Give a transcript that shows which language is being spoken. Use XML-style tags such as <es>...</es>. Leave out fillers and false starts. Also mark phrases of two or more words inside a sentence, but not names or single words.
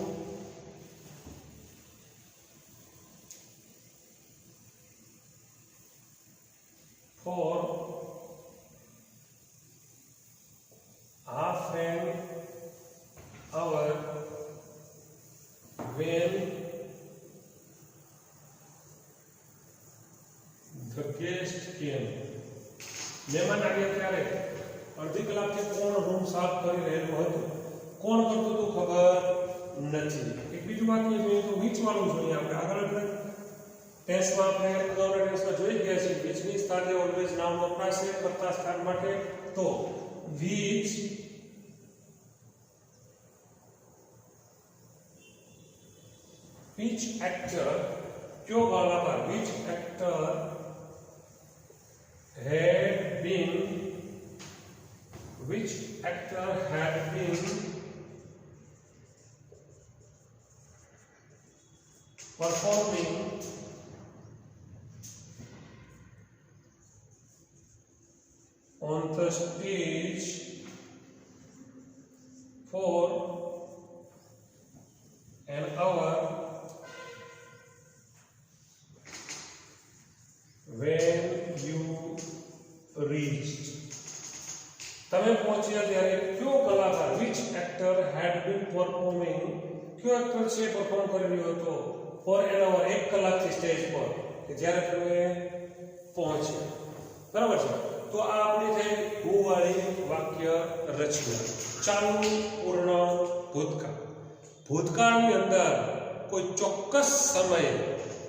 <en>for half an hour when the guest came.</en> <gu>મહેમાન આવ્યા ત્યારે અડધી કલાકથી કોણ રૂમ સાફ કરી રહેલું હતું કોણ કરતું હતું ખબર નથી એક બીજું વાક્ય જોઈએ તો which વાળું જોઈએ આપણે આગળ આપણે ટેન્સમાં આપણે અગાઉના ટેન્સમાં જોઈ ગયા છે which ની સાથે ઓલવેઝ નાઉન વપરાશે કર્તા સ્થાન માટે તો</gu> <en>which actor</en> <hi>क्यों वाला पर</hi> <en>which actor had been performing on the stage for an hour when you reached.</en> <gu>તમે પહોંચ્યા ત્યારે કયો કલાકાર</gu> <en>which actor had been performing</en> <gu>કયો એક્ટર છે પરફોર્મ કરી રહ્યો હતો</gu> <en>for an hour</en> <gu>1 કલાકથી સ્ટેજ પર કે જ્યારે તમે પહોંચ્યા બરાબર છે તો આ આપણી થઈ who વાળી વાક્ય રચના ચાલુ પૂર્ણ ભૂતકાળ ભૂતકાળની અંદર કોઈ ચોક્કસ સમયે</gu>